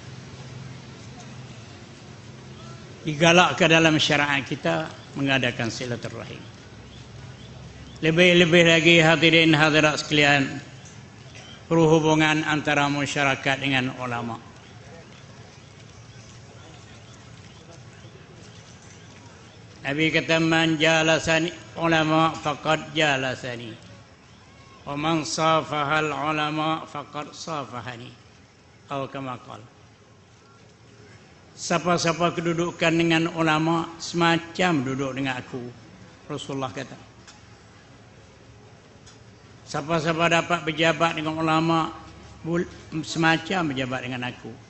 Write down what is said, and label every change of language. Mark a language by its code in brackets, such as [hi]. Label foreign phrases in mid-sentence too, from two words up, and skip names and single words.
[ms] Digalakkan dalam syariat kita mengadakan silaturahim. Lebih-lebih lagi hadirin hadirat sekalian, perhubungan antara masyarakat dengan ulama. Nabi kata [ar] من جالس العلماء فقد جالسني ومن صافح العلماء فقد صافحني atau كما قال. [ms] Siapa-siapa kedudukan dengan ulama semacam duduk dengan aku, Rasulullah kata. Siapa-siapa dapat berjabat dengan ulama semacam berjabat dengan aku.